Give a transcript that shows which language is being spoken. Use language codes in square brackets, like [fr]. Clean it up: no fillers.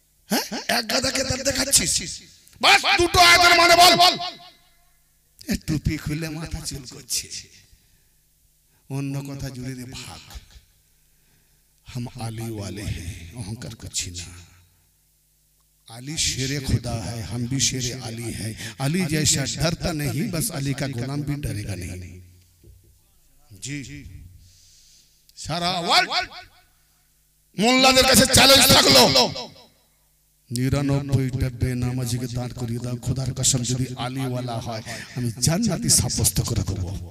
[bn] হ্যাঁ, এক গাদা কিতাব দেখাচ্ছিস, বাস দুটো আয়াতের মানে বল। টুপি খুলে মাথা চুল করছে, অন্য কথা জুড়ে দে ভাগ। [hi] हम আলী वाले हैं, [bn] অহংকার করছি না। [hi] अली शेरे खुदा है, हम भी शेरे अली है। अली जैसा डरता नहीं, बस अली का गुलाम भी डरेगा नहीं। जी सारा वर्ल्ड [bn] মোল্লাদের কাছে চ্যালেঞ্জ থাকলো, 99টা বেনামাজিকে দাঁড় করিয়ে দাও, খোদার কসম যদি আলী ওয়ালা হয় আমি জান্নাতি সাব্যস্ত করে দেব।